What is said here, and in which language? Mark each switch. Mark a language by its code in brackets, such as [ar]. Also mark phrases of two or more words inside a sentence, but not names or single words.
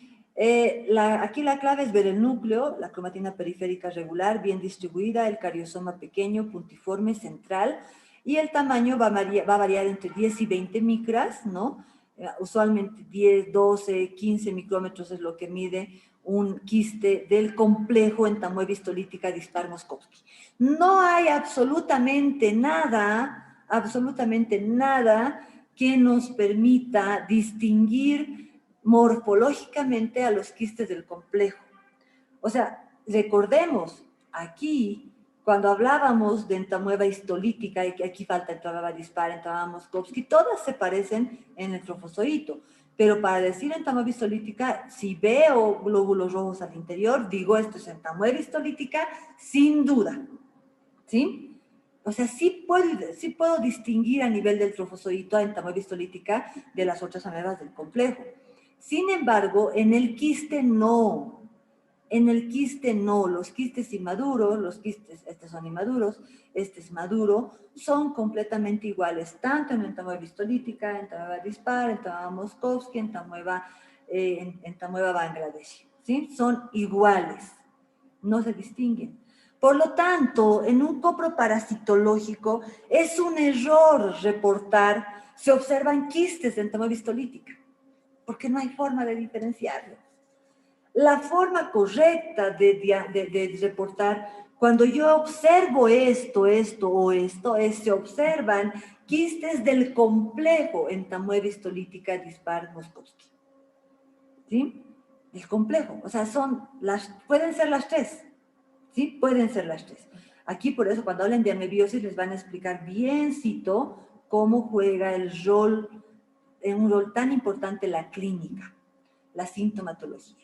[es] Aquí la clave es ver el núcleo, la cromatina periférica regular, bien distribuida, el cariosoma pequeño, puntiforme, central, y el tamaño va a variar entre 10 y 20 micras, ¿no? Usualmente 10, 12, 15 micrómetros es lo que mide un quiste del complejo entamoeba histolítica dispar Moskovsky. No hay absolutamente nada que nos permita distinguir morfológicamente a los quistes del complejo. O sea, recordemos, aquí, cuando hablábamos de entamoeba histolítica, y que aquí falta entamoeba dispar, entamoeba Moskovsky, todas se parecen en el trofozoito. Pero para decir entamoeba histolítica, si veo glóbulos rojos al interior, digo esto es entamoeba histolítica sin duda, ¿sí? O sea, sí puedo distinguir a nivel del trofozoito a entamoeba histolítica de las otras amebas del complejo. Sin embargo, en el quiste no. En el quiste no, los quistes inmaduros, los quistes, estos son inmaduros, este es maduro, son completamente iguales, tanto en entamoeba histolítica, entamoeba dispar, entamoeba Moskovsky, entamoeba Bangladesh, ¿sí? Son iguales, no se distinguen. Por lo tanto, en un coproparasitológico es un error reportar, se observan quistes de entamoeba histolítica, porque no hay forma de diferenciarlos. La forma correcta de reportar, cuando yo observo esto o esto, se observan quistes del complejo entamoeba histolítica dispar Moskovsky. ¿Sí? El complejo, o sea, pueden ser las tres, ¿sí? Pueden ser las tres. Aquí, por eso, cuando hablen de amebiosis, les van a explicar biencito cómo juega un rol tan importante la clínica, la sintomatología.